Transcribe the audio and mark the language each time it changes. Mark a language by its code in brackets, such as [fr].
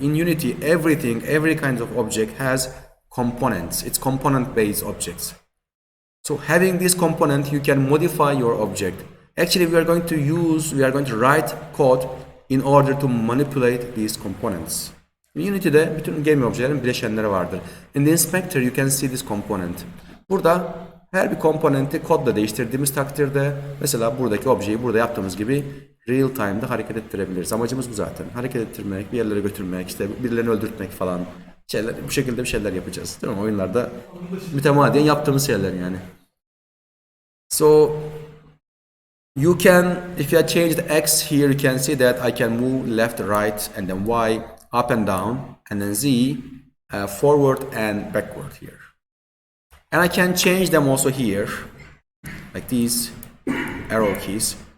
[en] In Unity, every kind of object has components. It's component-based objects. So having this component, you can modify your object. Actually, we are going to write code in order to manipulate these components. [tr] Unity'de bütün game objelerin bileşenleri vardır. [en] In the inspector you can see this component. [tr] Burada her bir komponenti kodla değiştirdiğimiz takdirde mesela buradaki objeyi burada yaptığımız gibi real time'da hareket ettirebiliriz. Amacımız bu zaten. Hareket ettirmek, bir yerlere götürmek, işte birilerini öldürtmek falan. Bu şekilde bir şeyler yapacağız. Değil mi? Oyunlarda mütemadiyen yaptığımız şeyler yani. [en] So you can, if you change the X here, you can see that I can move left, right, and then Y, up and down, and then Z, forward and backward here. And I can change them also here, like these arrow keys.